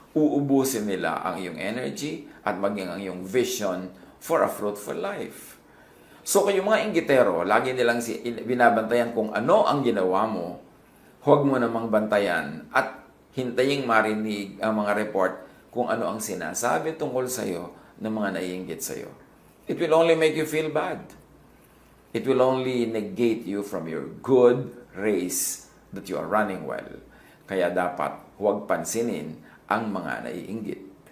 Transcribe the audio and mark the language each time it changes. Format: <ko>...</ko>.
<tl>Uubusin nila ang iyong energy at maging ang iyong</tl> <en>vision for a fruitful life.</en> <tl>So kung yung mga inggitero, lagi nilang binabantayan kung ano ang ginawa mo, huwag mo namang bantayan at hintaying marinig ang mga report kung ano ang sinasabi tungkol sa iyo ng mga naiinggit sa iyo.</tl> <en>It will only make you feel bad. It will only negate you from your good race that you are running well.</en> <tl>Kaya dapat huwag pansinin ang mga naiinggit.</tl>